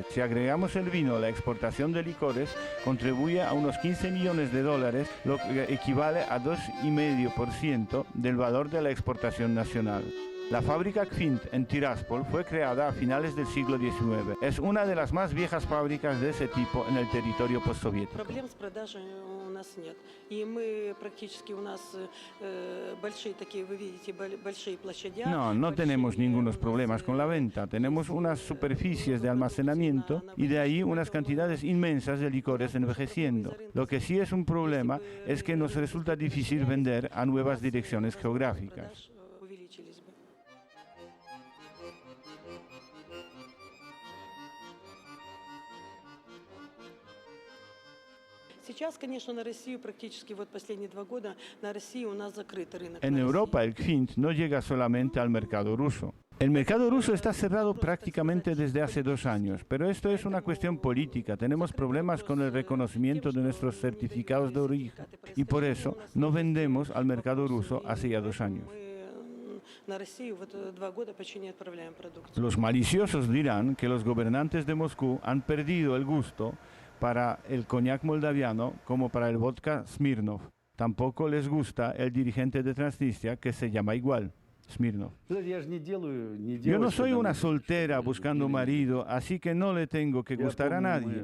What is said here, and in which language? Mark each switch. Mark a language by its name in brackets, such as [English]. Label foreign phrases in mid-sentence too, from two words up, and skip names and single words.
[Spanish] Si agregamos el vino, la exportación de licores contribuye a unos 15 millones de dólares, lo que equivale a 2,5% del valor de la exportación nacional. La fábrica Kvint en Tiraspol fue creada a finales del siglo XIX. Es una de las más viejas fábricas de ese tipo en el territorio postsoviético. [Russian] Проблем с продажей у нас нет. И мы практически у нас большие такие, вы видите, большие площади. [Spanish] No tenemos ningunos problemas con la venta. Tenemos unas superficies de almacenamiento y de ahí unas cantidades inmensas de licores envejeciendo. Lo que sí es un problema es que nos resulta difícil vender a nuevas direcciones geográficas. [Russian] Увеличились бы. Сейчас, конечно, на Россию практически вот последние 2 года на Россию у нас закрыт рынок. [Spanish] En [Russian] на [Spanish] Europa [Russian] России. [Spanish] el Kvint no llega solamente al mercado ruso. El mercado ruso está cerrado prácticamente desde hace 2 años, pero esto es una cuestión política. Tenemos problemas con el reconocimiento de nuestros certificados de origen y por eso no vendemos al mercado ruso hace ya 2 años. [Russian] Мы на Россию вот 2 года почти не отправляем продукцию. [Spanish] Los maliciosos dirán que los gobernantes de Moscú han perdido el gusto para el coñac moldaviano como para el vodka Smirnov. Tampoco les gusta el dirigente de Transnistria que se llama igual, Smirnov. Yo no soy una soltera buscando marido, así que no le tengo que gustar a nadie.